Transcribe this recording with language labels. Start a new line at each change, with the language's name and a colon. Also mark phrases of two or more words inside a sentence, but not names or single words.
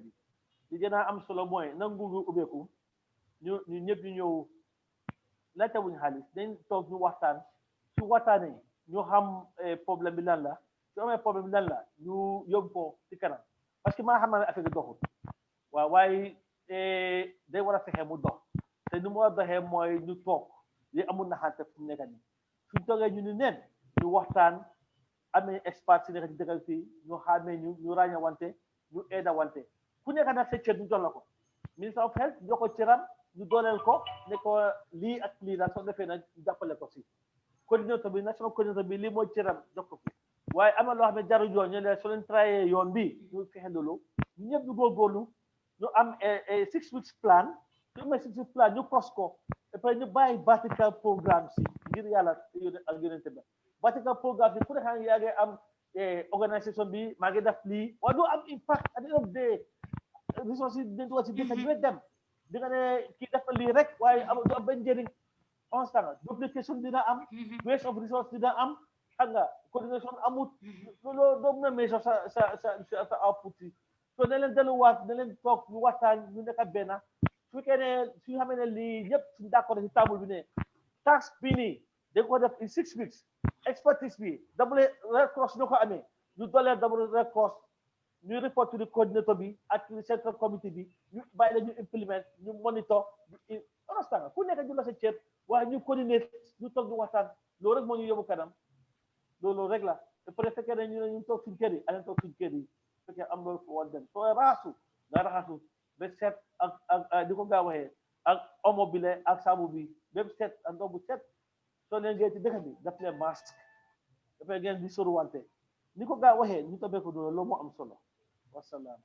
Wolof: bi li gën a am solo mooy nangu ngu ubbeeku ñu ñëpp ñu ñëw laajte wuñ xaalis dañ toog ñu waxtaan su waxtaanee ñu xam problème bi lan la su amee problème bi lan la ñu yóbbu ko ci kanam
French: parce que
Wolof: maa xam naa ne affaire bi doxul waaw waaye day war a fexe mu dox te ni mu war a doxee mooy ñu toog li amul naxante fu mu nekk nii suñ toogee ñu ni neen ñu waxtaan amee expert si nekk ci dëkk fii ñu xàmmee ñu ràññawante ñu aida wante ku nekk nag sa cër ñu jox la ko ministre
English: of health
Wolof: jox ko cëram ñu dooleel ko ne ko lii ak lii daal soo defee nag jàppale ko si coordinateur bi national coordinateur bi lii mooy cëram jox ko fi waaye am na loo xam ne jarul yoon ñu ne soo leen trayé yoon bi ñu fexe loolu ñu ñëpp ñu góorgóorlu ñu am 6
English: weeks plan
Wolof: su amee 6
English: weeks plan
Wolof: ñu kos ko
French: et puis
Wolof: ñu bàyyi
English: vertical programme
Wolof: si ngir yàlla ak yonente ba
English: vertical programme
Wolof: si ku ne xam yaa ngi am organisation bi maa ngi def lii waaye doo am
English: impact at the end of the day
Wolof: ressources yi dañ ko si dëkk bi dem di nga ne kii def lii rek waaye du am benn njëriñ
English: constant duplication
Wolof: dina am
English: waste of resource
Wolof: dina am xam nga coordination amut loolu doo mën a measure sa output yi so ne leen delluwaat ne leen toog ñu waxtaan ñu nekk benn su fekkee ne su ñu xamee ne lii ñëpp suñu d'accord si table bi ne tax bi nii dañ ko def
English: in 6 weeks
Wolof: expertise bi
English: double red cross
Wolof: ñoo ko amee ñu dolee
English: double red cross
Wolof: ñu
English: report to the coordinator
Wolof: bi ak
English: central committee
Wolof: bi ñu bàyyi la ñu implement ñu monitor ñu understand ku nekk ñu la sa cër waaye ñu coordinate ñu toog ñu waxtaan loolu rek moo ñu yóbbu kanam loolu rek la te
French: peut être
Wolof: fekkee ne ñu toog suñu kër yi aleen toog suñu kër yi fekkee am loolu ko woon dem soo raxasu nga raxasu ba set ak di ko gaa waxee ak omo bi le ak saabu bi même set ak ndox bu set soo leen ngeen ci dëkk bi daf leen masque dafay ngeen di soruwante ni ko gaa waxee ñu toppee ko loolu moo am solo wasalaam